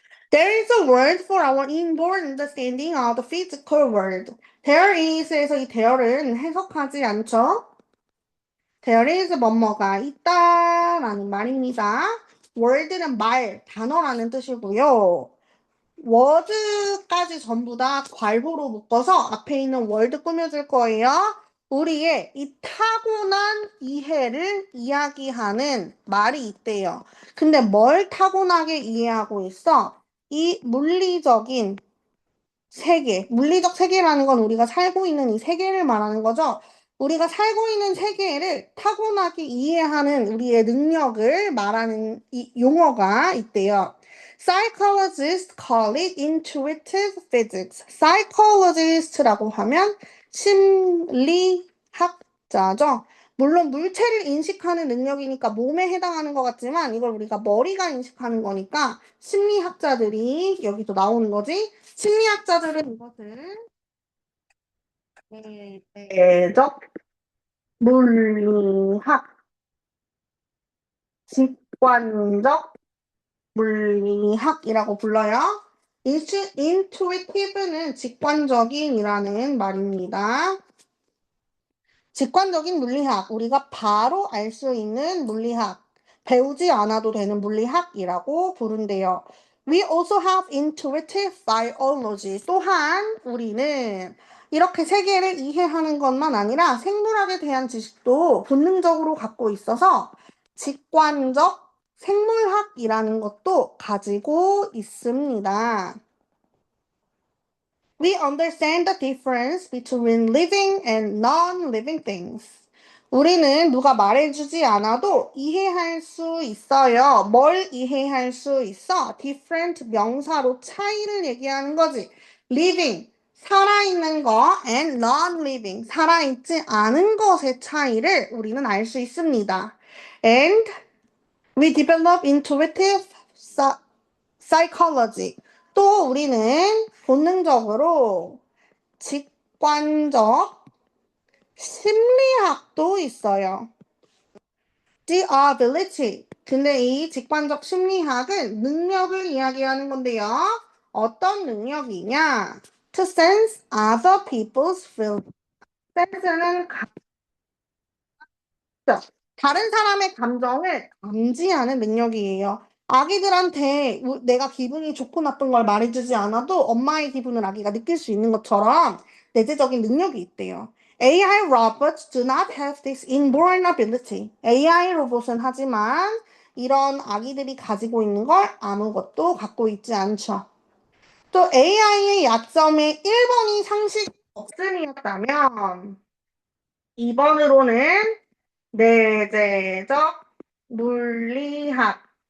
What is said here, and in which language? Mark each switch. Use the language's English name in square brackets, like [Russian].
[English] There is a word for our inborn understanding of the physical world. There is [Korean] 에서 이 there는 해석하지 않죠? [English] There is [Korean] 뭐뭐가 있다라는 말입니다. word는 말, 단어라는 뜻이고요. word까지 전부 다 괄호로 묶어서 앞에 있는 word 꾸며줄 거예요. 우리의 이 타고난 이해를 이야기하는 말이 있대요. 근데 뭘 타고나게 이해하고 있어? 이 물리적인 세계, 물리적 세계라는 건 우리가 살고 있는 이 세계를 말하는 거죠. 우리가 살고 있는 세계를 타고나게 이해하는 우리의 능력을 말하는 이 용어가 있대요. [English] Psychologists call it intuitive physics. [Korean] Psychologist라고 하면 심리학자죠. 물론 물체를 인식하는 능력이니까 몸에 해당하는 것 같지만 이걸 우리가 머리가 인식하는 거니까 심리학자들이 여기도 나오는 거지. 심리학자들은 이것을 내적 물리학, 직관적 물리학이라고 불러요. intuitive는 직관적인이라는 말입니다. 직관적인 물리학, 우리가 바로 알 수 있는 물리학, 배우지 않아도 되는 물리학이라고 부른대요. [English] We also have intuitive biology. [Korean] 또한 우리는 이렇게 세계를 이해하는 것만 아니라 생물학에 대한 지식도 본능적으로 갖고 있어서 직관적 생물학이라는 것도 가지고 있습니다. [English] We understand the difference between living and non-living things. [Korean] 우리는 누가 말해주지 않아도 이해할 수 있어요. 뭘 이해할 수 있어? different 명사로 차이를 얘기하는 거지. living, 살아있는 거, and non-living, 살아있지 않은 것의 차이를 우리는 알 수 있습니다. [English] And we develop intuitive psychology. [Korean] 또 우리는 본능적으로 직관적 심리학도 있어요. [English] The ability. [Korean] 근데 이 직관적 심리학은 능력을 이야기하는 건데요. 어떤 능력이냐? [English] To sense other people's feelings. [Korean] sense는 다른 사람의 감정을 감지하는 능력이에요. 아기들한테 내가 기분이 좋고 나쁜 걸 말해주지 않아도 엄마의 기분을 아기가 느낄 수 있는 것처럼 내재적인 능력이 있대요. [English] AI robots do not have this inborn ability. [Korean] AI 로봇은 하지만 이런 아기들이 가지고 있는 걸 아무것도 갖고 있지 않죠. 또 AI의 약점의 1번이 상식 없음이었다면 2번으로는 내재적 물리학.